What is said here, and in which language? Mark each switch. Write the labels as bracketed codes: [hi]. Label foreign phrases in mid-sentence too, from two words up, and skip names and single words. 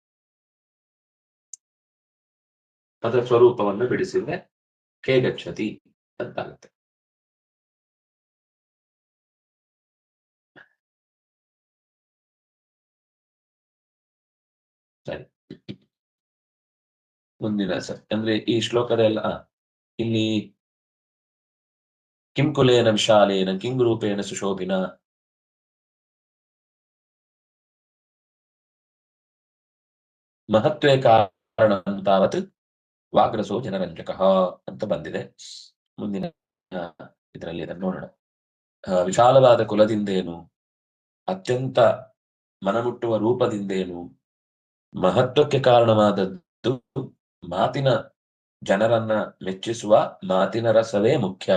[kn] ಅದರ ಸ್ವರೂಪವನ್ನು ಬಿಡಿಸಿದ್ರೆ [sa] ಖೇ ಗಚ್ಚತಿ [kn] ಅಂತಾಗುತ್ತೆ. ಸರಿ, ಮುಂದಿನ ಅಂದ್ರೆ ಈ ಶ್ಲೋಕದೆಲ್ಲ ಇಲ್ಲಿ [sa] ಕಿಂ ಕುಲೇನ ವಿಶಾಲೇನ ಕಿಂ ರೂಪೇಣ ಸುಶೋಭಿನ ಮಹತ್ವೇ ಕಾರಣ ತಾವತ್ ವಾಗ್ರಸೋ ಜನರಂಜಕ [kn] ಅಂತ ಬಂದಿದೆ. ಮುಂದಿನ ಇದರಲ್ಲಿ ಅದನ್ನು ನೋಡೋಣ. ವಿಶಾಲವಾದ ಕುಲದಿಂದೇನು, ಅತ್ಯಂತ ಮನಮುಟ್ಟುವ ರೂಪದಿಂದೇನು, ಮಹತ್ವಕ್ಕೆ ಕಾರಣವಾದದ್ದು ಮಾತಿನ ಜನರನ್ನ ಮೆಚ್ಚಿಸುವ ಮಾತಿನ ರಸವೇ ಮುಖ್ಯ.